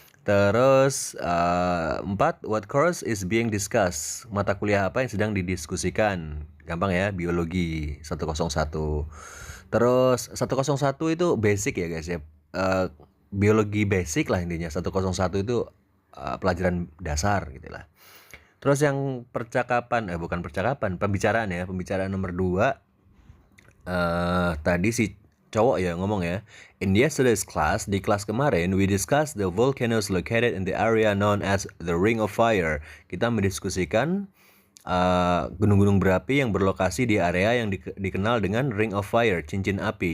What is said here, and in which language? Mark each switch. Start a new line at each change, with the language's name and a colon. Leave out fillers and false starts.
English: Terus 4, what course is being discussed?
Indonesian: Mata kuliah apa yang sedang didiskusikan? Gampang ya, biologi 101. Terus 101 itu basic ya guys ya. Biologi basic lah intinya. 101 itu pelajaran dasar gitu lah. Terus yang pembicaraan ya. Pembicaraan nomor 2 tadi si cowok ya ngomong ya.
English: In yesterday's class,
Indonesian: di kelas kemarin,
English: we discussed the volcanoes located in the area known as the Ring of Fire.
Indonesian: Kita mendiskusikan gunung-gunung berapi yang berlokasi di area yang dikenal dengan Ring of Fire, cincin api.